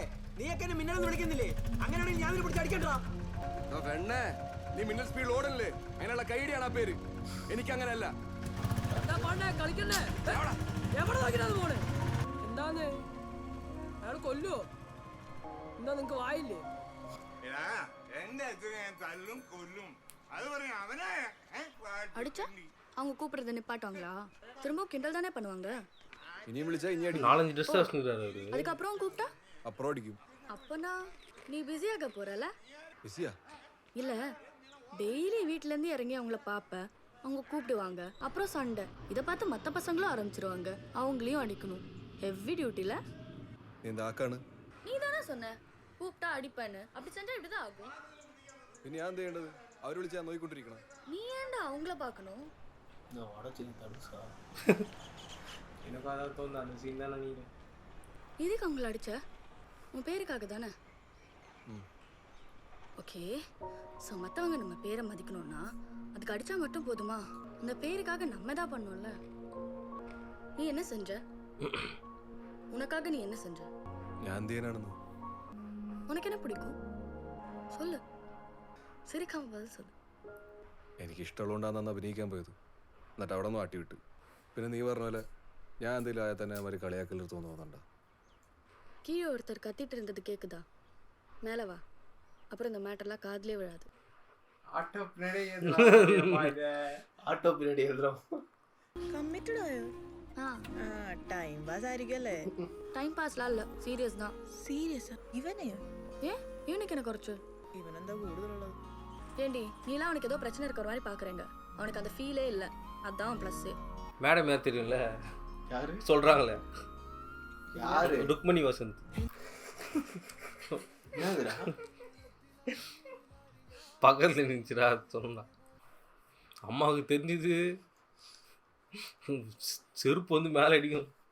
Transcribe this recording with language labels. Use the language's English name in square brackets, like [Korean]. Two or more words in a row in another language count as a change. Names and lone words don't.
[Malayalam] നീയൊക്കെ എന്നെ മിന്നലെന്ന് വിളിക്കുന്നില്ലേ? അങ്ങനെയാണെങ്കിൽ ഞാൻ പിടിച്ച് അടിക്കണ്ടാ. പെണ്ണേ നീ മിന്നൽ സ്പീഡ് ഓടല്ലേ? അതിനുള്ള കൈഡിയാണ് ആ പേര്. എനിക്ക് അങ്ങനെയല്ല. എന്താന്ന് അയാൾ കൊല്ലുവോ? എന്താ നിങ്ങക്ക് വായില്ലേ? [Tamil] அடிச்சா அவங்க கூப்பிடுறத நிப்பாட்டுவாங்களா? திரும்ப கிண்டல் தானே பண்ணுவாங்க. [Malayalam] ഇനിയും വിളിച്ചാ ഇനി അടി. [Tamil] அதுக்கப்புறம் கூப்பிட்டா [Malayalam] അപ്പുറം അടിക്കും. [Tamil] அப்பனா நீ பிஸியாக போறல? பிஸியா? இல்ல டெய்லி வீட்ல இருந்து இறங்கி அவங்கள பாப்ப. அவங்க கூப்பிடுவாங்க, அப்புறம் சண்டை. இதை பார்த்து மற்ற பசங்களும் ஆரம்பிச்சிருவாங்க. அவங்களையும் அடிக்கணும். [English] heavy duty. இந்த ஆக்காണ്. [Tamil] நீ தானே சொன்ன கூப்பிட்டா அடிப்பேன்னு. அப்படி செஞ்சா இப்படிதான் ஆகும். [Malayalam] പിന്നെ ഞാൻ എന്ത് ചെയ്യേണ്ടത്? അവർ വിളിച്ചാൽ നോക്കിക്കൊണ്ടിരിക്കണം. [Tamil] நீ ஏன்டா அவங்கள பார்க்கணும்? எதுக்கு அவங்கள அடிச்ச? உன் பேருக்காக தானே? ஓகே. ஸோ மற்றவங்க நம்ம பேரை மதிக்கணும்னா அதுக்கு அடிச்சா மட்டும் போதுமா? அந்த பேருக்காக நம்ம தான் பண்ணோம்ல. நீ என்ன செஞ்ச? உனக்காக நீ என்ன செஞ்ச? [Malayalam] ഞാൻ എന്ത് ചെയ്യാനാണെന്ന്? [Tamil] உனக்கு என்ன பிடிக்கும் சொல்லு. சிரிக்காம பதில் சொல்லு. [Malayalam] എനിക്ക് ഇഷ്ടമുള്ളതുകൊണ്ടാണ് അന്ന് അഭിനയിക്കാൻ പോയത്. എന്നിട്ട് അവിടെ നിന്ന് ആട്ടി വിട്ട്. പിന്നെ നീ പറഞ്ഞ പോലെ ഞാൻ എന്തെങ്കിലും ആയാൽ തന്നെ അവര് കളിയാക്കൽ തോന്നുന്നുണ്ടോ? [Tamil] கீழே ஒருத்தர் கத்திட்டு இருந்தது கேக்குதா? மேலே வா. அப்புறம் இந்த மேட்டர்லாம் காதிலே விழாது. ஆட்டோ பின்னாடி எழுதுறோம் ஆட்டோ பின்னாடி எழுதுறோம் [Malayalam] കമ്മിറ്റഡ് ആയോ [English] time pass [Malayalam] ആയിരിക്കല്ലേ ടൈം പാസ്ലല്ല സീരിയസ് தான் സീരിയസ് ഇവനെയോ [Tamil] இவனுக்கு என்ன குறைச்சு [Malayalam] ഇവനെന്താ കൂടുതലുള്ളത് [Tamil] ஏண்டி நீலாம் அவனுக்கு ஏதோ பிரச்சனை இருக்கிற மாதிரி பாக்குறேங்க அவனுக்கு அந்த ஃபீலே இல்ல அதான் ப்ளஸ் மேடம் யார் தெரியும்ல யாரு சொல்றாங்களே யாரு ருக்மணி வசந்த் என்னதுடா பக்கத்துல நின்றுடா சொன்னா அம்மாவுக்கு தெரிஞ்சது செருப்பு வந்து மேலே அடிக்கும்.